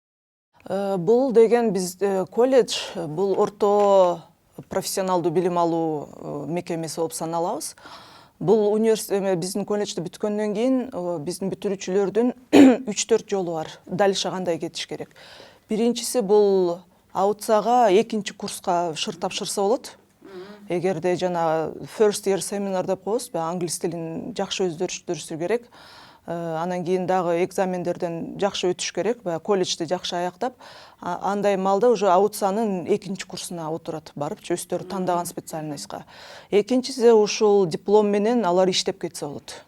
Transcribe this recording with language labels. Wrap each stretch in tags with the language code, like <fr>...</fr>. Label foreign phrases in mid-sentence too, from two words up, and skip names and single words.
<ky>Бул деген биз колледж бул орто профессионалдуу билим алуу мекемеси болуп саналабыз. Бул биздин колледжди бүткөндөн кийин биздин бүтүрүүчүлөрдүн 3-4 жолу бар. Дальше кандай кетиш керек. Биринчиси бул Аутсага 2-чи курска шыр тапшырса болот. Эгерде жана</ky> <en>first year seminar</en> <ky>деп коебуз, англис тилин жакшы өздөрүштүрүшү керек. Анан кийин дагы экзамендерден жакшы өтүш керек, колледжди жакшы аяктап, андай малда уже Аутсанын 2-чи курсуна отурат, барып өздөрү тандаган специальностька. Экинчиси ушул диплом менен алар иштеп кетсе болот.</ky>